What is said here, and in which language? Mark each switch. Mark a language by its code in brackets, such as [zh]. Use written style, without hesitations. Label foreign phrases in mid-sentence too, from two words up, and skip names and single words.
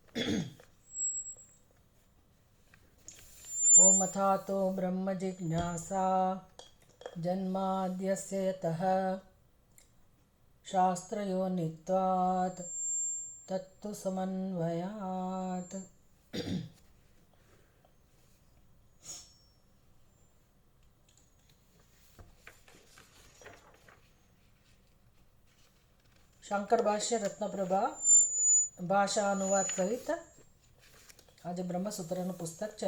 [sa] ॐ अथातो ब्रह्मजिज्ञासा जन्माद्यस्य यतः शास्त्रयोनित्वात् तत्तु समन्वयात्। [gu] શંકર ભાષ્ય રત્નપ્રભા ભાષા અનુવાદ સહિત આજે બ્રહ્મસૂત્રનું પુસ્તક છે.